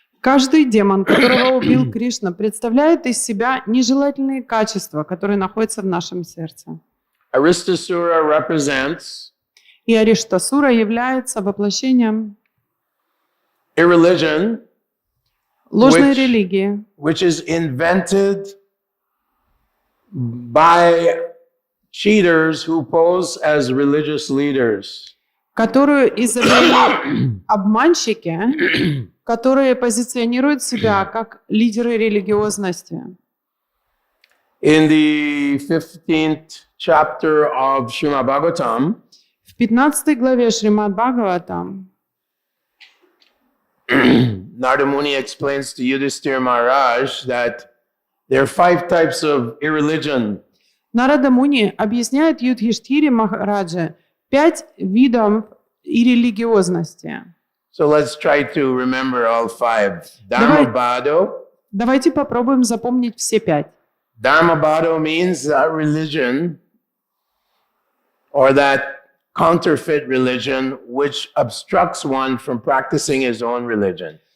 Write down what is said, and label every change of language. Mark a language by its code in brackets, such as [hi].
[ru] Каждый демон, которого убил Кришна, представляет из себя нежелательные качества, которые находятся в нашем сердце. [en] Aristasura represents [ru] И Ариштасура является воплощением [en] irreligion, [ru] ложной религии, [en] which is invented by cheaters who pose as religious leaders. [ru] которую изобрели обманщики, которые позиционируют себя как лидеры религиозности. [en] In the 15th chapter of Śrīmad-Bhāgavatam, [ru] В 15 главе Шримад-Бхагаватам [en] Narada Muni explains to Yudhishthira Maharaj that there are 5 types of irreligion. [ru] Нарада Муни объясняет Юдхиштхире Махараджа 5 видов иррелигиозности. [en] So let's try to remember all 5. Dharmabhado. [ru] Давайте попробуем запомнить все 5. [en] Dharmabhado means that religion or that counterfeit religion which obstructs one from practicing his own religion.